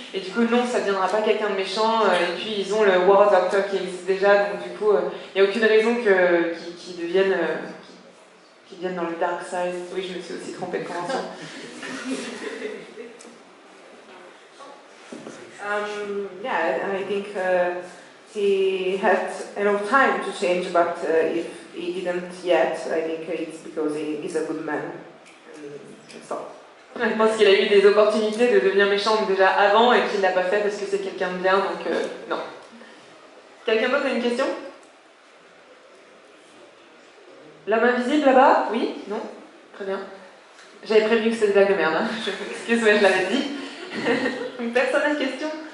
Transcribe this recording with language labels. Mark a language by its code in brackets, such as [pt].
[fr] Et du coup, non, ça ne deviendra pas quelqu'un de méchant. Et puis, ils ont le War Doctor qui existe déjà. Donc, du coup, il n'y a aucune raison qu'ils deviennent dans le Dark Side. Oui, je me suis aussi trompée de convention. [en] Yeah, I think he had enough time to change, but if he didn't yet, I think it's because he is a good man. And so. [fr] Je pense qu'il a eu des opportunités de devenir méchant déjà avant et qu'il ne l'a pas fait parce que c'est quelqu'un de bien, donc non. Quelqu'un d'autre a une question? L'homme invisible là-bas? Oui? Non? Très bien. J'avais prévu que c'était une blague de merde, hein. Je m'excuse, mais je l'avais dit. Donc personne n'a de question?